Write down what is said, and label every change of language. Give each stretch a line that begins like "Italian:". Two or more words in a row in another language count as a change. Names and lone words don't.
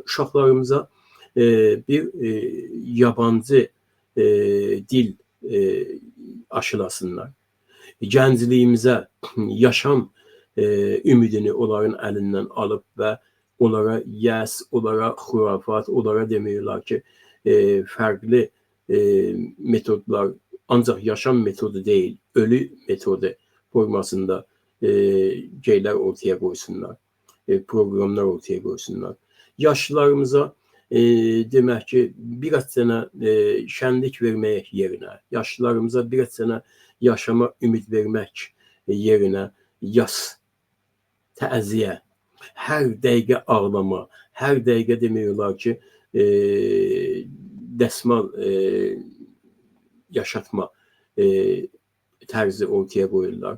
Azerbaijani: Uşaqlarımıza bir yabancı dil aşılasınlar. Gəncliyimizə yaşam ümidini onların əlindən alıb və onlara yəs, onlara xurafat, onlara
Turkish: demiyorlar ki farklı metodlar,
Azerbaijani: ancaq yaşam metodu değil, ölü metodu formasında şeyler
Turkish: ortaya koysunlar, programlar ortaya koysunlar.
Azerbaijani: Yaşlılarımıza demək ki, biraz sənə şənlik vermək yerinə, yaşlılarımıza biraz sənə yaşama ümid vermək yerinə yas, təziyə, hər dəqiqə ağlama, hər dəqiqə
Turkish: demiyorlar ki,
Azerbaijani: dəsmal yaşatma tərzi ortaya qoyurlar.